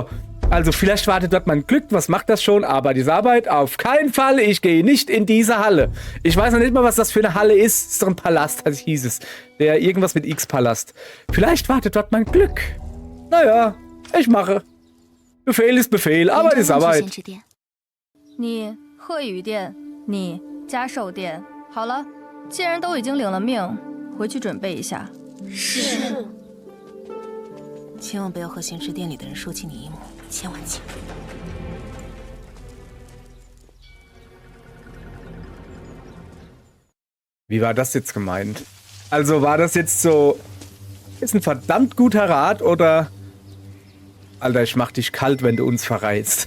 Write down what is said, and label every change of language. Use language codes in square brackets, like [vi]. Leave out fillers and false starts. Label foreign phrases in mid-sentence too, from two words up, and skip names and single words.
[de] Also vielleicht wartet dort mein Glück, was macht das schon? Arbeit ist Arbeit, auf keinen Fall, ich gehe nicht in diese Halle. Ich weiß noch nicht mal, was das für eine Halle ist. Das ist doch ein Palast, also hieß es. Der irgendwas mit X-Palast. Vielleicht wartet dort mein Glück. Naja, ich mache. Befehl ist Befehl, Arbeit ist Arbeit. [zh] 你鹤羽殿，你嘉寿殿。好了，既然都已经领了命，回去准备一下。是。千万不要和咸池殿里的人说起你姨母，千万记住。 [de] Wie war das jetzt gemeint? Also war das jetzt so, ist ein verdammt guter Rat oder, Alter, ich mach dich kalt, wenn du uns verrätst.